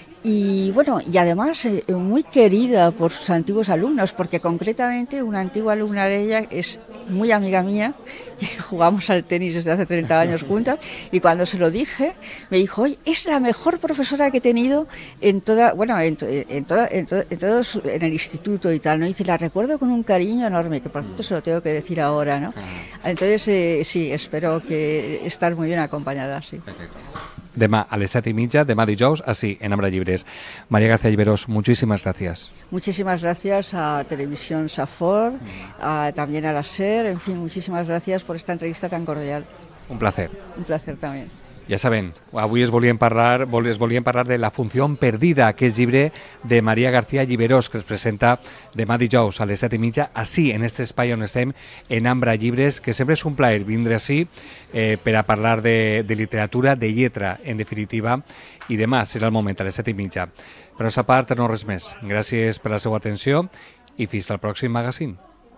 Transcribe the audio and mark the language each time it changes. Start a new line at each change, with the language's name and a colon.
Spanish: Y bueno, y además muy querida por sus antiguos alumnos, porque concretamente una antigua alumna de ella es muy amiga mía y jugamos al tenis desde hace 30 años juntas, y cuando se lo dije me dijo: oye, es la mejor profesora que he tenido en toda, bueno, en el instituto y tal, ¿no? Y dice, la recuerdo con un cariño enorme, que por cierto se lo tengo que decir ahora, ¿no? Entonces sí, espero que estar muy bien acompañada, sí.
Catalan: Demà a les 7:30, demà dijous, así, en Ambra Llibres.
Spanish: María García Lliberós, muchísimas gracias. Muchísimas gracias a Televisión Safor, también a la SER, en fin, muchísimas gracias por esta entrevista tan cordial. Un placer. Un placer también.
Catalan: Ja saben, avui es volien parlar de La funció perdida, que és llibre de Maria García Lliberós, que es presenta demà dijous a les 7:30, així, en aquest espai on estem, en Ambra Llibres, que sempre és un plaer vindre així per a parlar de literatura, de lletra, en definitiva, i demà serà el moment, a les 7:30. Per la nostra part, no res més. Gràcies per la seva atenció i fins al pròxim magazine.